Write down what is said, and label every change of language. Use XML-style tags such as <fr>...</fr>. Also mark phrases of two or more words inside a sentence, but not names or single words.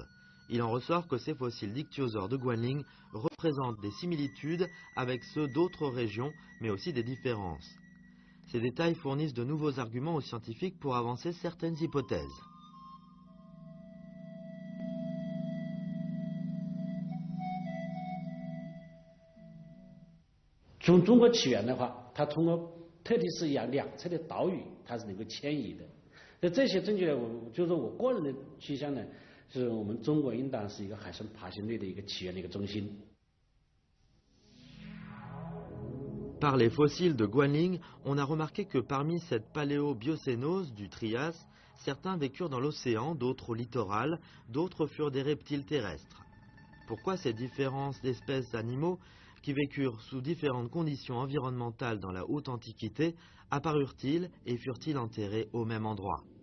<fr>Il en ressort que ces fossiles d'ichthyosaures de Guanling représentent des similitudes avec ceux d'autres régions, mais aussi des différences. Ces détails fournissent de nouveaux arguments aux scientifiques pour avancer certaines hypothèses.</fr> <zh>Dans 中国起源的话，它通过特地是两侧的岛屿，它是能够迁移的。那这些证据呢，就是我个人的趋向呢，是我们中国应当是一个海生爬行类的一个起源的一个中心。</zh> <fr>Par les fossiles de Guanling, on a remarqué que parmi cette paléobiocénose du Trias, certains vécurent dans l'océan, d'autres au littoral, d'autres furent des reptiles terrestres. Pourquoi ces différences d'espèces d'animaux qui vécurent sous différentes conditions environnementales dans la haute antiquité apparurent-ils et furent-ils enterrés au même endroit?</fr>